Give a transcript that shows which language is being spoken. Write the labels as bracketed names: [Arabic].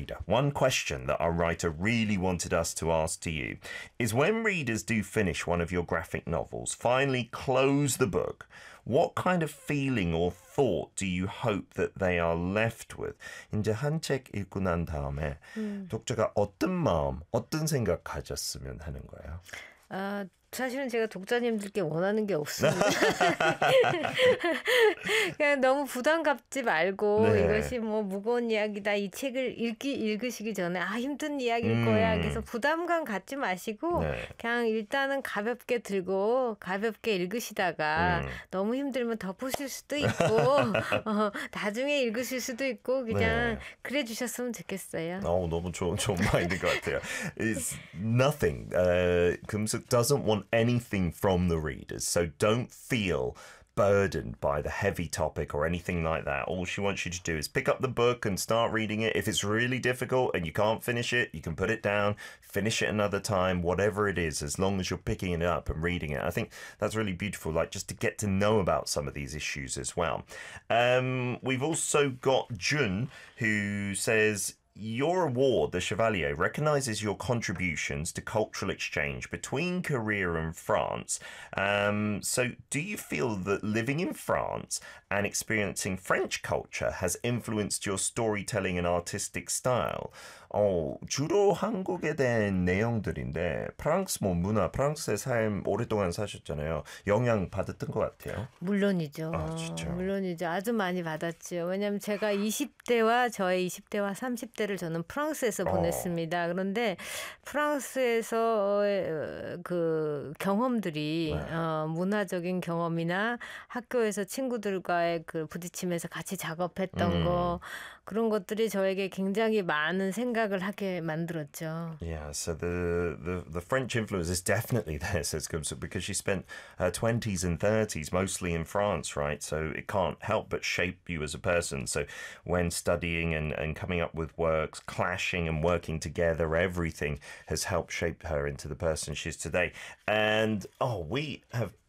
[English] One question that our writer really wanted us to ask to you is when readers do finish one of your graphic novels, finally close the book, what kind of feeling or thought do you hope that they are left with? [Korean] 이제 한책 읽고 난 다음에 독자가 어떤 마음, 어떤 생각 가졌으면 하는 거예요? 사실은 제가 독자님들께 원하는 게 없습니다. 그냥 너무 부담 갖지 말고 이것이 뭐 무거운 이야기다. 이 책을 읽으시기 전에 아, 힘든 이야기일 거야. 그래서 부담감 갖지 마시고 그냥 일단은 가볍게 들고 가볍게 읽으시다가 너무 힘들면 덮으실 수도 있고 나중에 읽으실 수도 있고 그냥 그래 주셨으면 좋겠어요. 너무 좋은 마인드인 것 같아요. [English] It's nothing. Kumsook doesn't want anything from the readers, so don't feel burdened by the heavy topic or anything like that. All she wants you to do is pick up the book and start reading it. If it's really difficult and you can't finish it, you can put it down, finish it another time, whatever it is, as long as you're picking it up and reading it. I think that's really beautiful, like just to get to know about some of these issues as well. We've also got Jun, who says, your award, the Chevalier, recognizes your contributions to cultural exchange between Korea and France. So do you feel that living in France and experiencing French culture has influenced your storytelling and artistic style? [Korean] 주로 한국에 대한 내용들인데 프랑스 뭐 문화, 프랑스의 삶 오랫동안 사셨잖아요. 영향 받았던 것 같아요. 물론이죠. 진짜요? 물론이죠. 아주 많이 받았죠. 왜냐면 제가 20대와 저의 20대와 30대를 저는 프랑스에서 보냈습니다. 그런데 프랑스에서의 그 경험들이 문화적인 경험이나 학교에서 친구들과의 그 부딪히면서 같이 작업했던 거 그런 것들이 저에게 굉장히 많은 생각을 하게 만들었죠. [English] Yeah, so the French influence is definitely there, says Kumsook, because she spent her 20s and 30s mostly in France, right? So it can't help but shape you as a person. So when studying and coming up with works, clashing and working together, everything has helped shape her into the person she is today. And we have